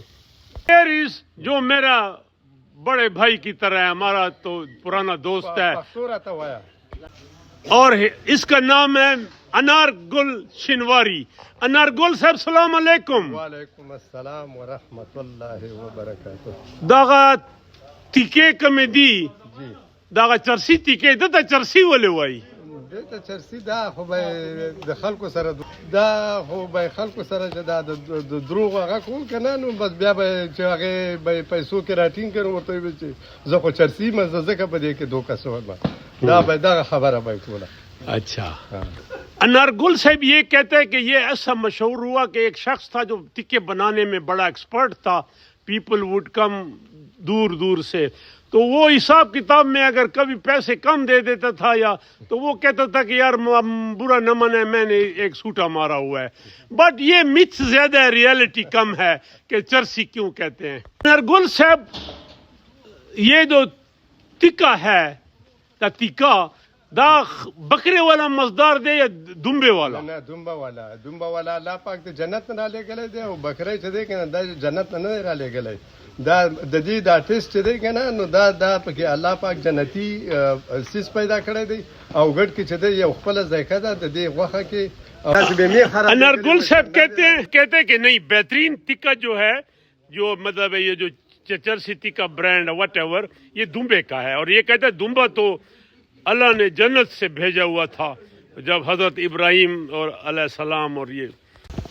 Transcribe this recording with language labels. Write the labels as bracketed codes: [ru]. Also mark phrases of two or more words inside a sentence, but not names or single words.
[ur] پیرس جو میرا بڑے بھائی کی طرح ہے، ہمارا تو پرانا دوست ہے، اور اس کا نام ہے انار گل شنواری۔ انار گل صاحب [ar] السلام علیکم۔ وعلیکم السلام ورحمۃ اللہ وبرکاتہ۔ [ps] داغا تیکے کمی دی جی داغا چرسی تیکے دتا چرسی ولې وای دته چرسی دا خو به د خلکو سره دا خو به خلکو سره چې دا د دروغ هغه کول کنه، نو بس بیا به چې هغه به پیسو کې راټینګ کړو ورته به چې زه خو چرسی مزه زکه په دې کې دوکه سوال دا به دا خبره به کوله۔ [ur] اچھا، انار گل صاحب یہ کہتے ہیں کہ یہ ایسا مشہور ہوا کہ ایک شخص تھا جو ٹکے بنانے میں بڑا ایکسپرٹ تھا، [en] people would come [ur] دور دور سے، تو وہ حساب کتاب میں اگر کبھی پیسے کم دے دیتا تھا یا تو وہ کہتا تھا کہ یار برا نہ منے میں نے ایک سوٹا مارا ہوا ہے۔ بٹ یہ متھ زیادہ ہے، ریالٹی کم ہے کہ چرسی کیوں کہتے ہیں۔ انار گل صاحب یہ جو تکا ہے [ps] دا تکا دا بکرے والا مزدار دے یا دمبے والا؟ نه دمبا والا الله پاک ته جنت نه را لګلې دی، او بکره چې دی کنه دا جنت نه را لګلې، دا د دې دا ټیسټ چې دی کنه نو دا پکې الله پاک جنتی سیس پیدا کړی دی، او ګډ کې چې دی یو خپل ذایقه ده د دې غوښه کې۔ [ur] انار گل صاحب کہتے ہیں کہ نہیں، بہترین تکا جو ہے، جو مطلب ہے یہ جو چرسی تکا [en] brand whatever, [ur] یہ دمبے کا ہے، اور یہ کہتے ہیں دمبا تو اللہ نے جنت سے بھیجا ہوا تھا جب حضرت ابراہیم اور [ar] علیہ السلام [ur] اور یہ۔